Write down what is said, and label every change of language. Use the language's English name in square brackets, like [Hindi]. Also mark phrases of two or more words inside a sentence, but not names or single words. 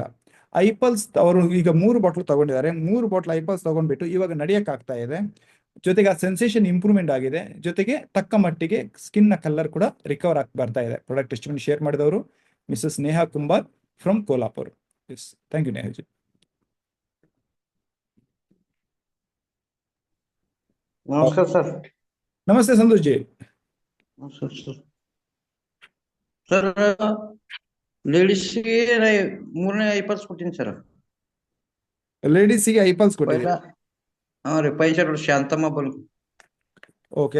[Kannada] ಐಪಲ್ಸ್ ಅವರು ಈಗ 3 ಬಾಟ್ಲ್ ತಗೊಂಡಿದ್ದಾರೆ. 3 ಬಾಟ್ಲ್ ಐಪಲ್ಸ್ ತಗೊಂಡ್ಬಿಟ್ಟು ಇವಾಗ ನಡಿಯಕ್ ಆಗ್ತಾ ಇದೆ. ಜೊತೆಗೆ ಆ [English] sensation improvement [Kannada] ಆಗಿದೆ. ಜೊತೆಗೆ ತಕ್ಕ ಮಟ್ಟಿಗೆ ಸ್ಕಿನ್ ನ ಕಲರ್ ಕೂಡ ರಿಕವರ್ ಆಗಿ ಬರ್ತಾ ಇದೆ. [English] product testimony share [Kannada] ಮಾಡಿದವರು ಮಿಸಸ್ ನೇಹಾ ಕುಂಬಾರ್ ಫ್ರಮ್ ಕೋಲಾಪುರ್. [English] Yes, thank you Nehaji. [Marathi] नमस्कार सर. [Kannada] ನಮಸ್ತೆ ಸಂತೋಷ್ ಜಿ. [English] sir sir [Kannada] ಲೇಡೀಸ್ಗೆ ಮೂರನೇ ಐಪಲ್ಸ್ ಕೊಟ್ಟಿನಿ ಸರ್. ಲೇಡೀಸಿಗೆ ಐಪಲ್ಸ್ ಪೈಲ ಕೊಟ್ಟಿದ್ದೀರಿ? ಹಾ ರೀ, 65 ವರ್ಷ ಶಾಂತಮ್ಮ ಬಲ್ಕು. ಓಕೆ